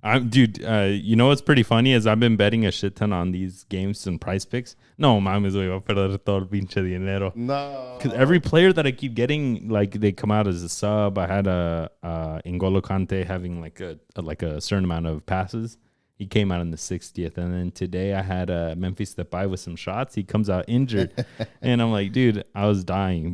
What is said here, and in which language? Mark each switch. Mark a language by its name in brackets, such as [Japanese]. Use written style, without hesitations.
[English] Dude, you know what's pretty funny is I've been betting a shit ton on these games and price picks. [Spanish] No mames, voy a perder todo el pinche dinero. [English] No. Because every player that I keep getting, like, they come out as a sub. I had a N'Golo Kante having like a certain amount of passes. He came out in the 60th. And then today I had Memphis Depay with some shots. He comes out injured. And I'm like, dude, I was dying.